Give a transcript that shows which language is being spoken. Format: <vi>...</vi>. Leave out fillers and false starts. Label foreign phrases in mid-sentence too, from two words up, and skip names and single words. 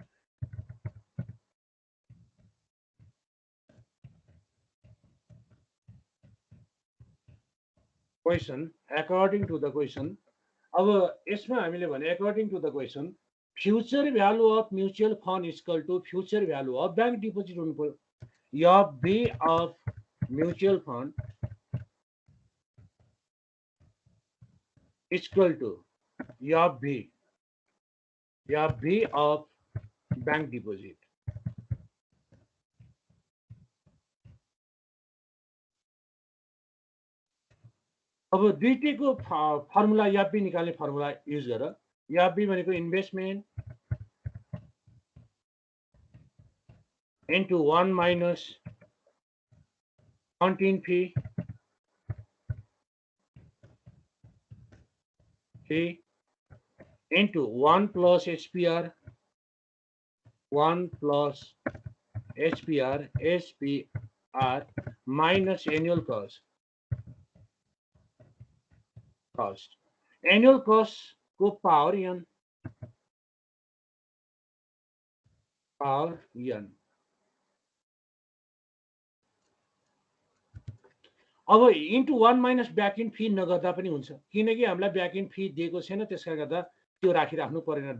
<en>According to the question,</en> <ne>अब यसमा हामीले भने</ne> <en>According to the question future value of mutual fund equal to future value of bank deposit</en> <ne>हुनु पर्यो।</ne> <en>FV of mutual fund equal to FV of bank deposit.</en> <ne>अब दुईटैको फर्मुला एफबी निकाल्ने</ne> <en>formula use</en> <ne>गर।</ne> <en>एफबी भनेको इन्भेस्टमेन्ट into 1 minus accounting fee into 1 plus HPR, 1 plus SPR minus annual cost. Annual cost</en> <ne>को power n, अब</ne> <en>into 1 minus back in fee</en> <ne>नगर्दा पनि हुन्छ, किनकि हामीलाई</ne> <en>back in fee</en> <ne>दिएको छैन, त्यसकारण गर्दा त्यो राखिराख्नु परेन।</ne>